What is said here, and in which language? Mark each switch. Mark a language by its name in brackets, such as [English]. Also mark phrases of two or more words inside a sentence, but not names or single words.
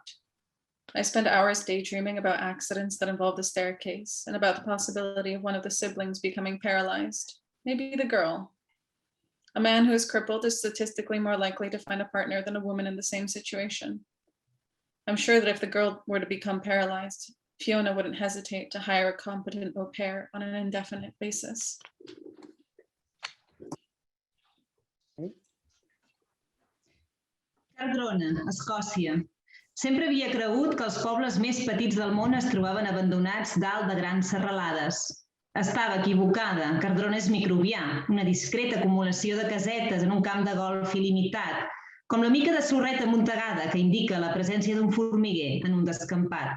[English] I spend hours daydreaming about accidents that involve the staircase and about the possibility of one of the siblings becoming paralyzed, maybe the girl. A man who is crippled is statistically more likely to find a partner than a woman in the same situation. I'm sure that if the girl were to become paralyzed, Fiona wouldn't hesitate to hire a competent au pair on an indefinite basis. [Catalan] Cardrona, Escòcia. Sempre havia cregut que els pobles més petits del món es trobaven abandonats dalt de grans serralades. Estava equivocada. Cardrona és microbià, una discreta acumulació de casetes en un camp de golf il·limitat, com la mica de sorreta amuntegada que indica la presència d'un formiguer en un descampat.